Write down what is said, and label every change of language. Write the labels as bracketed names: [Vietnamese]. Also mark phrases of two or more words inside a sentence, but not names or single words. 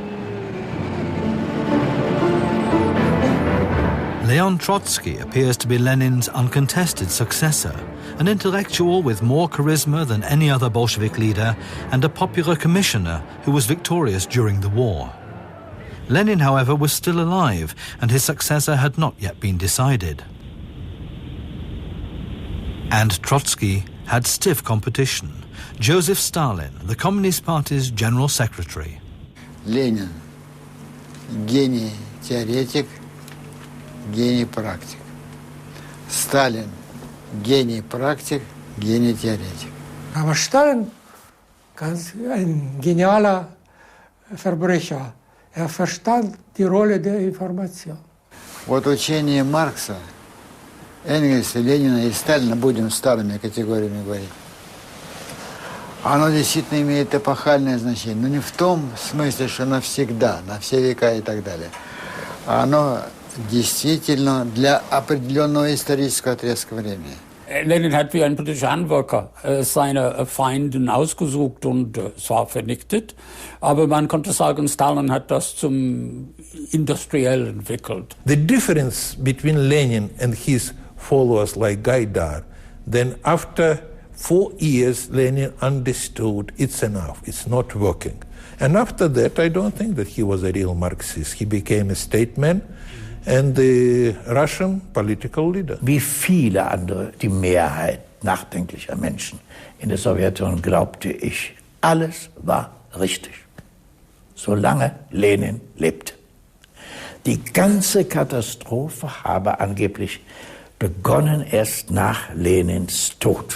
[English] Leon Trotsky appears to be Lenin's uncontested successor, an intellectual with more charisma than any other Bolshevik leader and a popular commissioner who was victorious during the war. Lenin, however, was still alive and his successor had not yet been decided. And Trotsky had stiff competition. Joseph Stalin, the Communist Party's general secretary. [Russian] Lenin, гений теоретик, гений практик. Stalin, гений практик, гений теоретик. [German] Aber Stalin, ganz ein genialer Verbrecher. Er verstand die Rolle der Information. [Russian] Вот учение Маркса, Энгельса, Ленина и Сталина, будем старыми категориями говорить, оно действительно имеет эпохальное значение. Но не в том смысле, что навсегда, на все века и так далее. А оно действительно для определенного исторического отрезка времени. [German] Lenin hat wie ein politischer Handwerker seine Feinden ausgesucht und zwar vernichtet, aber man konnte sagen, Stalin hat das zum Industriell entwickelt. [English] The difference between Lenin and his followers like Gaidar, then after 4 years Lenin understood it's enough, it's not working. And after that I don't think that he was a real Marxist. He became a statesman and the Russian political leader. [German] Wie viele andere, die Mehrheit nachdenklicher Menschen in der Sowjetunion, glaubte ich, alles war richtig, solange Lenin lebte. Die ganze Katastrophe habe angeblich begonnen erst nach Lenins Tod.